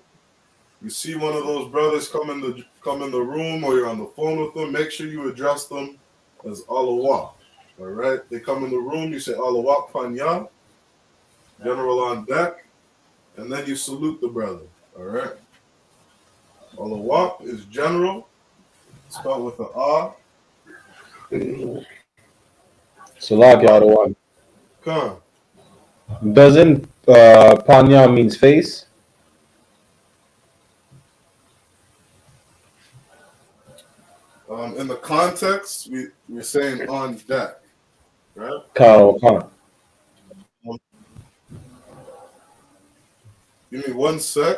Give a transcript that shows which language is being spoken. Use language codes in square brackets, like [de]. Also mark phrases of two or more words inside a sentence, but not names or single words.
[en] You see one of those brothers come in the room, or you're on the phone with them, make sure you address them as alawat. All right? They come in the room, you say alawat panya, general on deck, and then you salute the brother. All right? Alawat is general, spelled with an ah. Salak Yarawan. Khan. Doesn't Panya means face? In the context, we're saying on deck, right? Khan. Give me 1 sec.